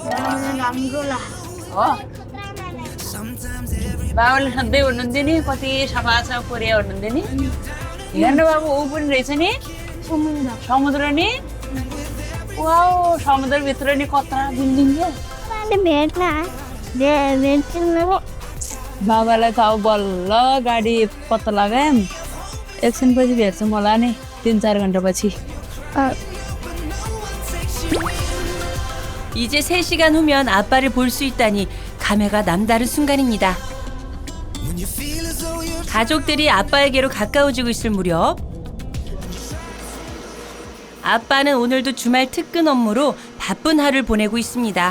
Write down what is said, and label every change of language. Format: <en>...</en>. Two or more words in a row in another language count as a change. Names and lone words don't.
<ne>बाबाले सधैँ हुनुहुन्थ्यो नि कति सफा छ कोरिया हुनुहुन्थ्यो नि हेर्नु बाबु ऊ पनि रहेछ नि समुद्र नि वाउ समुद्रभित्र नि कत्रा बिल्डिङ बाबालाई त अब बल्ल गाडी पत्ता लगायौँ एकछिनपछि भेट्छौँ होला नि 3-4 घन्टापछि</ne> <ko>이제 3시간 후면 아빠를 볼 수 있다니 감회가 남다른 순간입니다. 가족들이 아빠에게로 가까워지고 있을 무렵 아빠는 오늘도 주말 특근 업무로 바쁜 하루를 보내고 있습니다.</ko>